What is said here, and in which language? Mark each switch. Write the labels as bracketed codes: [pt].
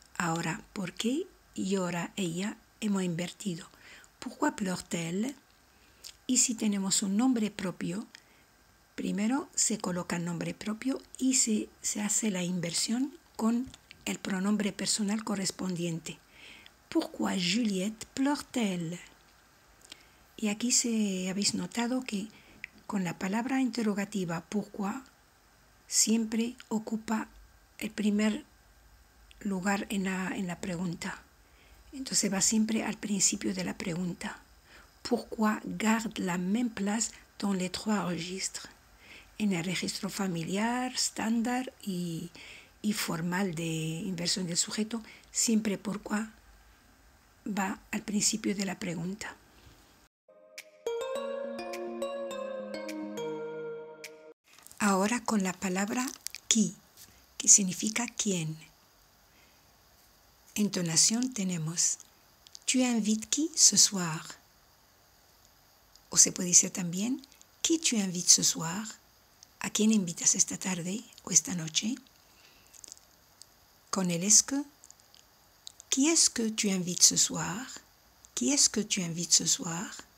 [es] Ahora, ¿por qué llora ella? Hemos invertido. [fr] Pourquoi pleure-t-elle? [es] Y si tenemos un nombre propio, primero se coloca el nombre propio y se hace la inversión con el pronombre personal correspondiente. [fr] Pourquoi Juliette pleure-t-elle? [es] Y aquí habéis notado que con la palabra interrogativa pourquoi siempre ocupa el primer lugar en la pregunta. Entonces va siempre al principio de la pregunta. [fr] Pourquoi garde la même place dans les trois registres? [es] En el registro familiar, estándar y formal de inversión del sujeto, siempre pourquoi va al principio de la pregunta. Ahora con la palabra qui, que significa quién. Entonación tenemos, [fr] tu invites qui ce soir? [es] O se puede decir también, [fr] qui tu invites ce soir? [es] ¿A quién invitas esta tarde o esta noche? Con el [fr] est que, qui est-ce que tu invites ce soir? Qui est-ce que tu invites ce soir?